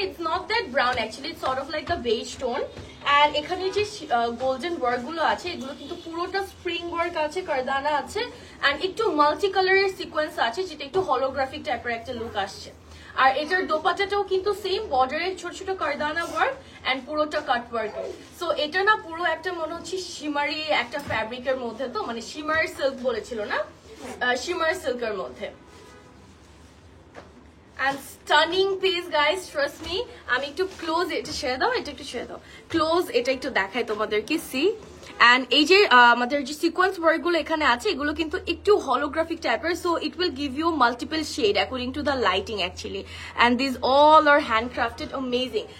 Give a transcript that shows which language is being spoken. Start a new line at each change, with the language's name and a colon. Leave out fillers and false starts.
English: It's not that brown actually, it's sort of like a beige tone.
Bangla: And এখানে যে golden work গুলো আছে এগুলো কিন্তু পুরোটা স্প্রিং ওয়ার্ক আছে, কারদানা আছে, and একটু মাল্টি কালারের সিকোয়েন্স আছে, যেটা একটু হলোগ্রাফিক টাইপের একটা লুক আসছে। আর এটার দোপাট্টাটাও কিন্তু সেম বর্ডারের ছোট ছোট কারদানা ওয়ার্ক এন্ড পুরোটা কাট ওয়ার্ক। সো এটা না পুরো একটা মনে হচ্ছে শিমারি একটা ফ্যাব্রিকের মধ্যে, তো মানে শিমার সিল্ক বলেছিল না, শিমার সিল্কের মধ্যে।
English: And stunning piece guys, trust me.
Bangla: আমি একটু ক্লোজ এটা শেয়ার দাও, এটা একটু শেয়ার দাও ক্লোজ, এটা একটু দেখাই তোমাদেরকে।
English: see and
Bangla: এই যে আমাদের যে সিকোয়েন্স ওয়ার্ক গুলো এখানে আছে এগুলো কিন্তু একটু হলোগ্রাফিক টাইপের,
English: So it will give you multiple shade according to the lighting actually, and this all are handcrafted amazing.